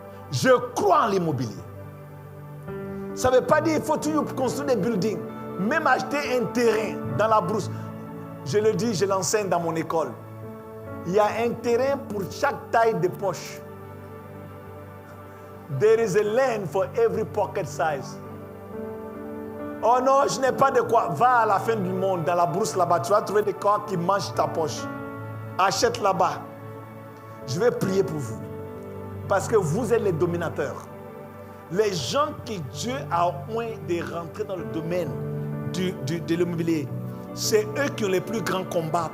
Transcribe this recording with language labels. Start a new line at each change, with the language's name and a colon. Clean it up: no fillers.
French: Je crois en l'immobilier. Ça ne veut pas dire qu'il faut toujours construire des buildings. Même acheter un terrain dans la brousse. Je le dis, je l'enseigne dans mon école. Il y a un terrain pour chaque taille de poche.
English: There is a land for every pocket size.
French: Oh non, je n'ai pas de quoi. Va à la fin du monde, dans la brousse là-bas. Tu vas trouver des corps qui mangent ta poche. Achète là-bas. Je vais prier pour vous. Parce que vous êtes les dominateurs. Les gens que Dieu a oint de rentrer dans le domaine de l'immobilier, c'est eux qui ont les plus grands combats.